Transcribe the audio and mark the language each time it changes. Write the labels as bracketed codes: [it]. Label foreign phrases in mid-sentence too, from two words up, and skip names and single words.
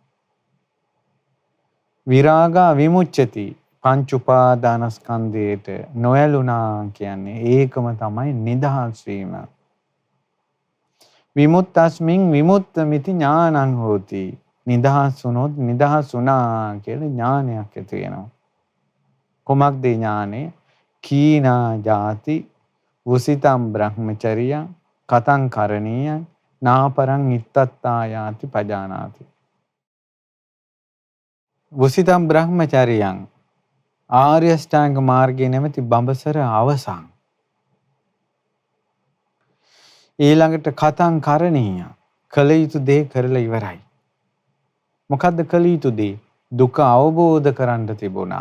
[pi] විරාගා විමුච්ඡති [si] පංච උපාදානස්කන්ධයට නොයලුණා කියන්නේ ඒකම තමයි නිදහස් වීම. [pi] විමුක්තස්මින් විමුක්තമിതി ඥානං හෝති. [si] නිදහස් වුණොත් නිදහස් වුණා කියලා ඥානයක් ඇති වෙනවා. කොමක්ද ඥානෙ? [pi] කීනා ජාති වුසිතම් බ්‍රහ්මචර්යං කතං කරණීයං නාපරං ඉත්තත්තායාති පජානාති. වුසිතම් බ්‍රහ්මචර්යං [si] ආර්ය ශ්‍රාංග මාර්ගයේ නැමැති බඹසර අවසන්. ඊළඟට [pi] කතං කරණීය [si] කල යුතු දේ කරලා ඉවරයි. මොකද්ද කල යුතු දේ? දුක අවබෝධ කරන්න තිබුණා.